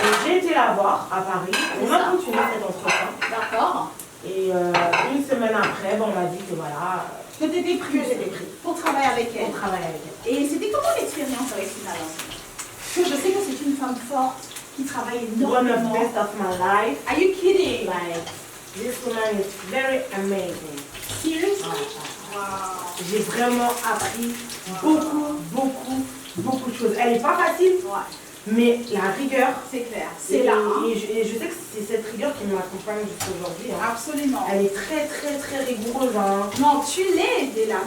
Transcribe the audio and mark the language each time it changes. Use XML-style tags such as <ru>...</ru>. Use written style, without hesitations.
<fr>Et j'ai été la voir à Paris. On C'est a ça. continué cet entretien. D'accord. Et une semaine après, on m'a dit que voilà, Que t'étais pris. que j'étais prise Pour travailler avec elle. pour travailler avec elle. Et c'était comment l'expérience avec Sina Lawson? Parce que je sais que c'est une femme forte qui travaille</fr> <en>One of the</en> <fr>énormément.</fr> <en>best of my life. Are you kidding? Like, this woman is very amazing. Seriously? Wow.</en> <fr>J'ai vraiment appris beaucoup de choses. Elle n'est pas facile, Ouais. mais la rigueur, C'est clair. C'est là. Hein. Et je sais que c'est cette rigueur qui m'accompagne jusqu'à aujourd'hui. Hein. Absolument. Elle est très rigoureuse. Hein. Non, tu l'es dès là.</fr>